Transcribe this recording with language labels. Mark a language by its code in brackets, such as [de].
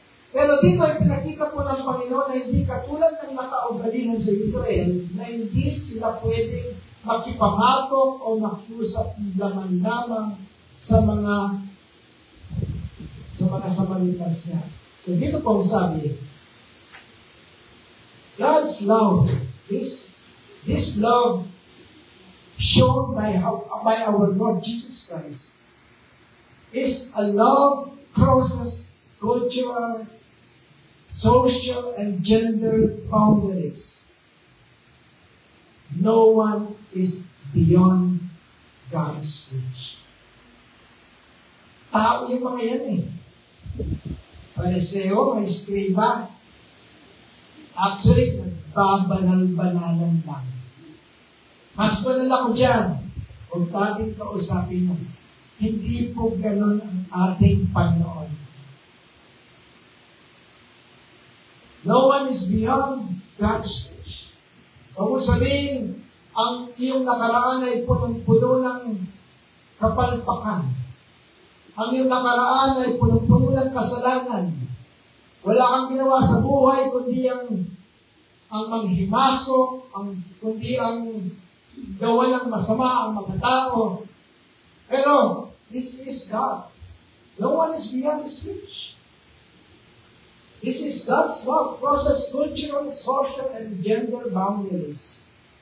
[tl] Pero dito ay pinakita po ng Panginoon na hindi katulad ng nakaugalihan sa Israel na hindi sila pwedeng makipamatok o makiusap lamang sa mga Samaritans niya. So dito po sabi, [en] God's love, this love shown by our Lord Jesus Christ is a love crosses cultural, social, and gender boundaries. No one is beyond God's reach. [tl] Tao yung mga yan eh. Pariseo, may skriba. Actually, nagbabanal-banalan lang. Mas banal ako dyan. Kung ating kausapin mo, hindi po ganun ang ating Panginoon. [en] No one is beyond God's reach. [tl] Kung sabihin, ang iyong nakaraan ay punong-puno ng kapalpakan. Ang iyong nakaraan ay punong-puno ng kasalanan. Wala kang ginawa sa buhay, kundi ang manghimasok, kundi ang gawa ng masama ang mga tao. Pero, [en] this is God. No one is beyond His reach. This is God's love, crosses cultural, social, and gender boundaries.